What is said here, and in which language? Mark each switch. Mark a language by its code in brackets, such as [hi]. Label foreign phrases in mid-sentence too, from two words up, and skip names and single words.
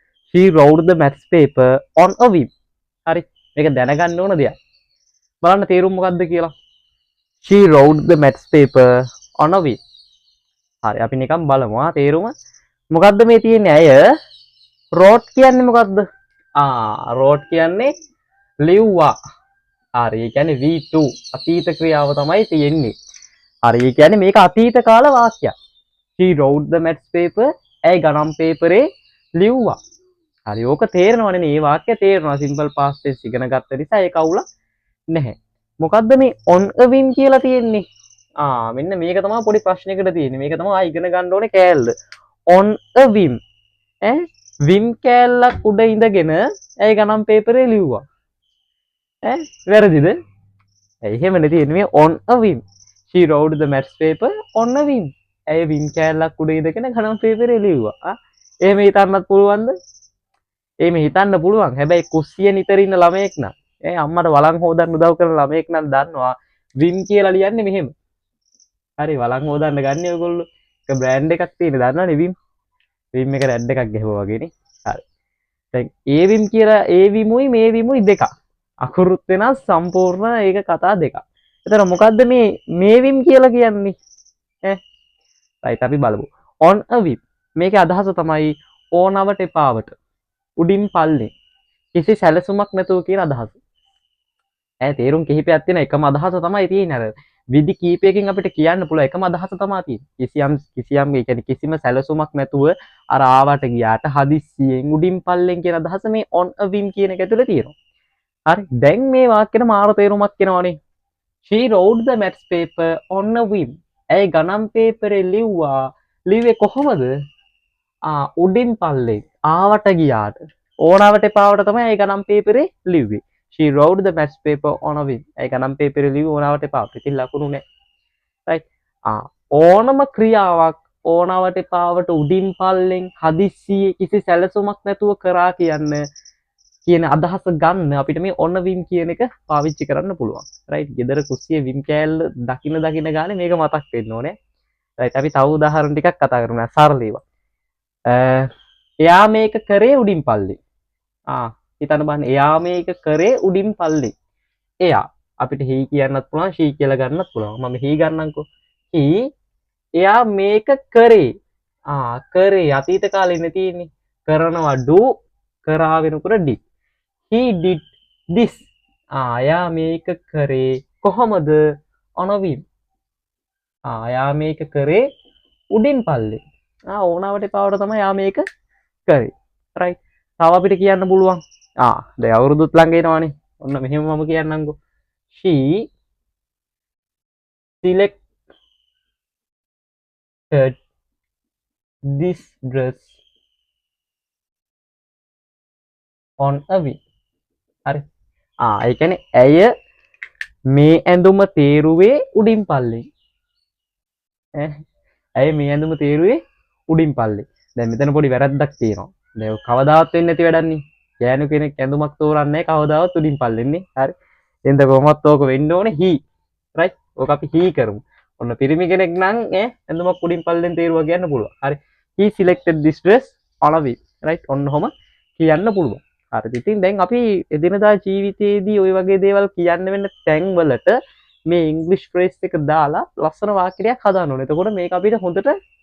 [en] She wrote the maths paper on a whim. [si] හරි. මේක දැනගන්න ඕන දෙයක්. බලන්න තේරුම මොකක්ද කියලා. [en] She wrote the maths paper on a whim. [si] හරි අපි නිකන් බලමු තේරුම. මොකද්ද මේ තියෙන්නේ? ඇය wrote කියන්නේ මොකද්ද? wrote කියන්නේ ලිව්වා. හරි. ඒ කියන්නේ V2 අතීත ක්‍රියාව තමයි තියෙන්නේ. හරි. ඒ කියන්නේ මේක අතීත කාල වාක්‍යයක්. [en] She wrote the maths paper. [si] ඇයි ගණන් පේපරේ ලිව්වා. හරි. ඕක තේරෙනවනේ මේ වාක්‍යය තේරෙනවා. [en] simple past tense [si] ඉගෙන ගත්ත නිසා ඒක අවුලක් නැහැ. මොකද්ද මේ [en] on a whim [si] කියලා තියෙන්නේ? මෙන්න මේක තමයි පොඩි ප්‍රශ්නයකට තියෙන්නේ. මේක තමයි ඉගෙන ගන්න ඕනේ කෑල්ල. [en] on a whim. [si] whim කෑල්ලක් උඩ ඉඳගෙන ඇයි ගණන් පේපරේ ලිව්වා. වැරදිද? එහෙමනේ තියෙන්නේ මේ [en] on a whim. She wrote the maths paper on a whim. [si] ඇයි whim කෑල්ලක් උඩ ඉඳගෙන ගණන් පේපරේ ලිව්වා. එහෙම හිතන්නත් පුළුවන්ද? එහෙම හිතන්න පුළුවන්. හැබැයි කුස්සිය නිතර ඉන්න ළමයෙක් නම් අම්මට වළං හොදන්න උදව් කරන ළමයෙක් නම් දන්නවා whim කියලා ලියන්නේ මෙහෙම. හරි වළං හොදන්න ගන්න ඔයගොල්ලෝ. ඒක බ්‍රෑන්ඩ් එකක් තියෙන දන්නවනේ whim. whim එක රැඩ් එකක් ගැහුවා වගේනේ. හරි. දැන් ඒ whim කියලා ඒ whimුයි මේ whimුයි දෙකක්. අකුරුත් වෙනස් සම්පූර්ණ ඒක කතා දෙකක්. එතන මොකද්ද මේ whim කියලා කියන්නේ? right අපි බලමු. [en] on a whim. [si] මේකේ අදහස තමයි ඕනවට එපාවට. උඩින් පල්ලේ. කිසි සැලසුමක් නැතුව කියන අදහස. තේරුම් කිහිපයක් තියෙන එකම අදහස තමයි තියෙන්නේ. අර විදි කීපයකින් අපිට කියන්න පුළුවන් එකම අදහස තමයි තියෙන්නේ. කිසියම් ඒ කියන්නේ කිසිම සැලසුමක් නැතුව අර ආවට ගියාට හදිස්සියෙන් උඩින් පල්ලෙන් කියන අදහස මේ [en] on a whim [si] කියන එක ඇතුලේ තියෙනවා. හරි. දැන් මේ වාක්‍යෙට මාර තේරුමක් එනවනේ. [en] She wrote the maths paper on a whim. [si] ඇයි ගණන් පේපරේ ලිව්වා. ලිව්වේ කොහොමද? උඩින් පල්ලෙන් ආවට ගියාට ඕනවට එපාවට තමයි ඒ ගණන් පේපරේ ලිව්වේ. [en] She wrote the maths paper on a whim. [si] ඒ ගණන් පේපරේ ලිව්වේ ඕනවට එපාවට. ඉතින් ලකුණු නෑ. right. ඕනම ක්‍රියාවක් ඕනවට එපාවට උඩින් පල්ලෙන් හදිස්සියේ කිසි සැලසුමක් නැතුව කරා කියන අදහස ගන්න අපිට මේ [en] on a whim [si] කියන එක පාවිච්චි කරන්න පුළුවන්. right. ගෙදර කුස්සියේ whim කෑල්ල දකින්න ගානේ මේක මතක් වෙන්න ඕනේ. right. අපි තව උදාහරණ ටිකක් කතා කරමු. සරල ඒවා. එයා මේක කරේ උඩින් පල්ලේ. හිතන්න බලන්න එයා මේක කරේ උඩින් පල්ලේ. එයා අපිට he කියන්නත් පුළුවන් she කියලා ගන්නත් පුළුවන්. මම he ගන්නම්කෝ. he එයා මේක කරේ. කරේ අතීත කාලේ ඉන්නේ තියෙන්නේ. කරනවා do කරා වෙනකොට did. [en] He did this. [si] එයා මේක කරේ කොහොමද? [en] on a whim. [si] එයා මේක කරේ උඩින් පල්ලේ. ඕනවට එපාවට තමයි යා මේක කරේ. right. තව අපිට කියන්න පුළුවන්. දැන් අවුරුදුත් ළඟ එනවනේ. ඔන්න මෙහෙම මම කියන්නම්කෝ. [en] She selected this dress on a whim. [si] හරි. ඒ කියන්නේ ඇය මේ ඇඳුම තේරුවේ උඩින් පල්ලේ. ඇය මේ ඇඳුම තේරුවේ උඩින් පල්ලේ. දැන් මෙතන පොඩි වැරද්දක් තියෙනවා. දැන් කවදාවත් වෙන්නේ නැති වැඩන්නේ. ගෑනු කෙනෙක් ඇඳුමක් තෝරන්නේ කවදාවත් උඩින් පල්ලෙන්නේ. හරි. එතෙන්ද කොහොමත් ඕක වෙන්න ඕනේ he. right. ඕක අපි he කරමු. ඔන්න පිරිමි කෙනෙක් නම් ඇඳුමක් උඩින් පල්ලෙන් තේරුවා කියන්න පුළුවන්. හරි. [en] he selected this dress on a whim. [si] right. ඔන්න ඔහම කියන්න පුළුවන්. හරි. ඉතින් දැන් අපි එදිනදා ජීවිතයේදී ওই වගේ දේවල් කියන්න වෙන තැන් වලට මේ ඉංග්‍රීසි ෆ්‍රේස් එක දාලා ලස්සන වාක්‍යයක් හදාන්න ඕනේ. එතකොට මේක අපිට හොඳට